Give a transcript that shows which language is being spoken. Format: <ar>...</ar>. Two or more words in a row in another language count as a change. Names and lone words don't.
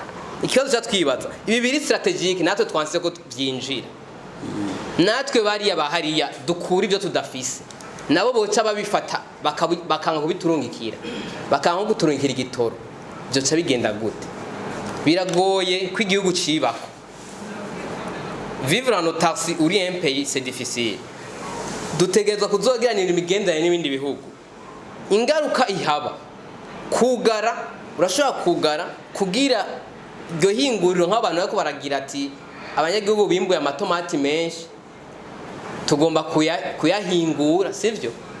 <rn>Ikibazo cyatwibaza ibi biri strategique, natwe twanse ko byinjira, natwe bari abahariya dukura ibyo tudafise, nabo boca babifata bakanga kubiturungikira, bakanga guturungikira igitoro. Byo ca bigenda gute? Biragoye ko igihugu cibako.</rn> <fr>Vivre en autarcie uri un pays c'est difficile.</fr> <rn>Dutegerezwa kuzogiranira imigendanye n'ibindi bihugu. Ingaruka ihaba kugara, urashobora kugara kugira iryo hinguriro nk'abantu bako baragira ati abanyagihugu bimbuye amatomati menshi tugomba kuyahingura, sivyo?</rn>